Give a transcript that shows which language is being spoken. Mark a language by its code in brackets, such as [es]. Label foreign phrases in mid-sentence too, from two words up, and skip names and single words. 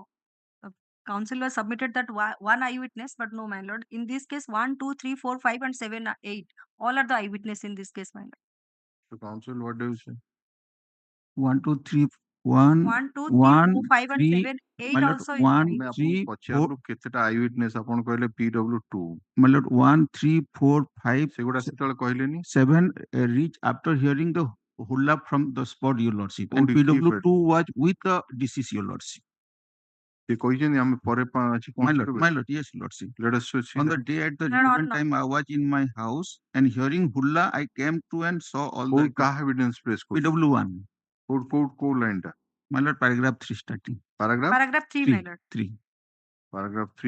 [en] Counsel was submitted that one eyewitness, but no, my lord. In this case, 1, 2, 3, 4, 5, and 7, 8. All are the eyewitness in this case, my lord. So, counsel, what do you say? 1, 2, 3, 1, 1, 2, 3, 1, 4, 5, and 3, 7, 8 my lord, also. 1, 3, 4. [or] କେତେଟା eyewitness ଆପଣ କହିଲେ PW2? [en] My lord, 1, 3, 4, 5, [or] ସେଗୁଡ଼ା ସେତେବେଳେ କହିଲେନି? [en] 7 reach after hearing the hulla from the spot, Your Lordship. And Koudi, keep PW2 was with the deceased, Your Lordship. [or] ସେ କହିଛନ୍ତି ଆମେ ପରେ [en] My lord, yes, Lordship. Let us switch. On the day at the No, no, relevant no. time, I was in my house and hearing hulla, I came to and saw all the [or] କାହା [en] evidence place PW1. [or] କୋଉ line ଟା? [en] My lord, paragraph 3 starting. Paragraph 3, my lord. 3. Paragraph 3.